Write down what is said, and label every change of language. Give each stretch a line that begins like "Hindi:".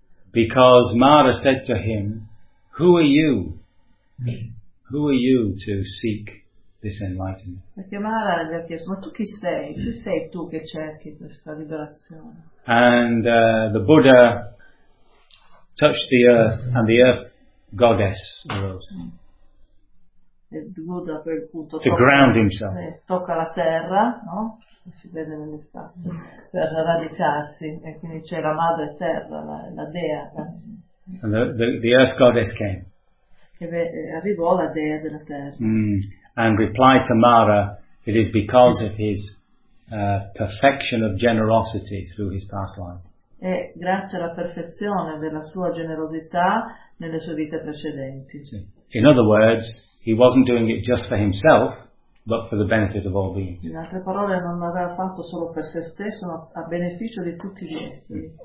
English: Because Mara said to him, "Who are you? Who are you to seek this enlightenment?"
Italian: Perché Mara gli ha chiesto, ma tu chi sei? Chi sei tu che cerchi questa liberazione?
English: And the Buddha touched the earth, and the earth goddess arose. To ground himself.
Italian: Tocca la terra, no? Si vede nell'estate, per radicarsi, e quindi c'è la madre terra, la dea.
English: And the earth goddess came.
Italian: Arrivò la dea della terra.
English: And replied to Mara, it is because of his perfection of generosity through his past life.
Italian: E grazie alla perfezione della sua generosità nelle sue vite precedenti.
English: In other words, he wasn't doing it just for himself, but for the benefit of all beings.
Italian: In altre parole, non aveva fatto solo per se stesso, ma a beneficio di tutti gli esseri.